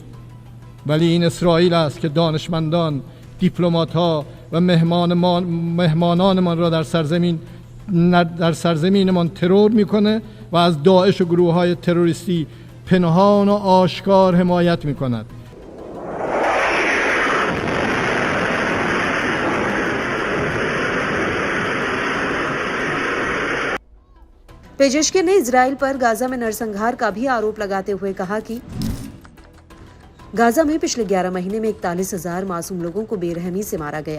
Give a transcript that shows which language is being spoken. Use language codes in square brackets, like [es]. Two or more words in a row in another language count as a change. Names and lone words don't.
[fa] ولی این اسرائیل است که دانشمندان، دیپلمات‌ها و مهمانانمان را در سرزمینمان ترور میکنه و از داعش و گروه‌های تروریستی پنهان و آشکار حمایت میکند. [hi] पेजेश्कियन ने इजरायल पर गाजा में नरसंहार का भी आरोप लगाते हुए कहा कि गाजा में पिछले 11 महीने में 41,000 मासूम लोगों को बेरहमी से मारा गया।